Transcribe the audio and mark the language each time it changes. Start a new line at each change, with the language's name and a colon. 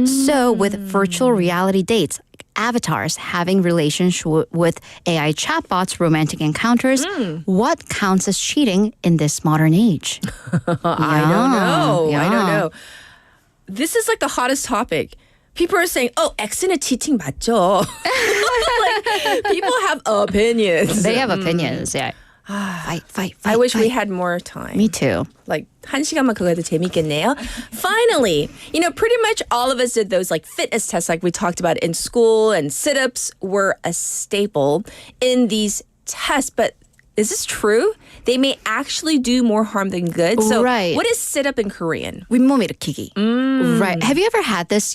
English: So with virtual reality dates, avatars having relations with AI chatbots, romantic encounters, what counts as cheating in this modern age? I don't know. This is like the hottest topic. People are saying,
Korean: X는
English: cheating 맞죠? Like, people have opinions. They have opinions, yeah. Fight. I wish we had more time. Me too. Like,
Korean: 1시간만 그거 해도 재밌겠네요.
English: Finally, pretty much all of us did those like fitness tests like we talked about in school, and sit-ups were a staple in these tests. But is this true? They may actually do more harm than good. So what is sit-up in Korean?
Korean: 윗몸 일으키기.
English: Right. Have you ever had this?